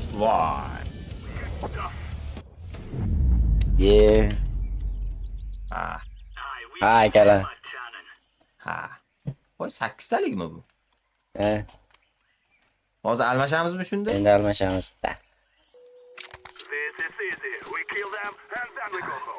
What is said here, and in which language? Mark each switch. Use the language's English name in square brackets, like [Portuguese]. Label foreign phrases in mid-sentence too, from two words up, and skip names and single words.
[Uzbek] Voy. Ha. Ha, akalar. Ha. Voy 8 talikmi bu? Ha, Hozir almashamizmi shunda? endi almashamiz. [English] This is easy. We kill them and then we go home.